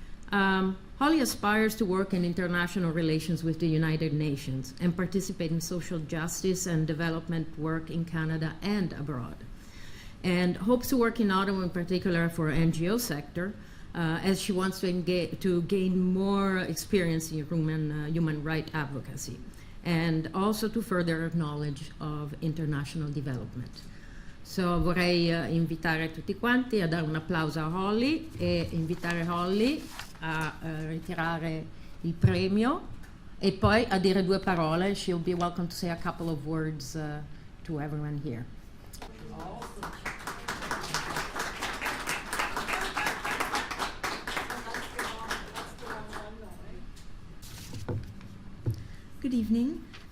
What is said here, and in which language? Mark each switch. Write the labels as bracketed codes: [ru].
[en] Holly aspires to work in international relations with the United Nations and participate in social justice and development work in Canada and abroad, and hopes to work in Ottawa in particular for NGO sector, as she wants to gain more experience in human rights advocacy. and also to further knowledge of international development. [it] So vorrei invitare tutti quanti a dare un applauso a Holly e invitare Holly a ritirare il premio e poi a dire due parole. [en] She'll be welcome to say a couple of words to everyone here. Good evening.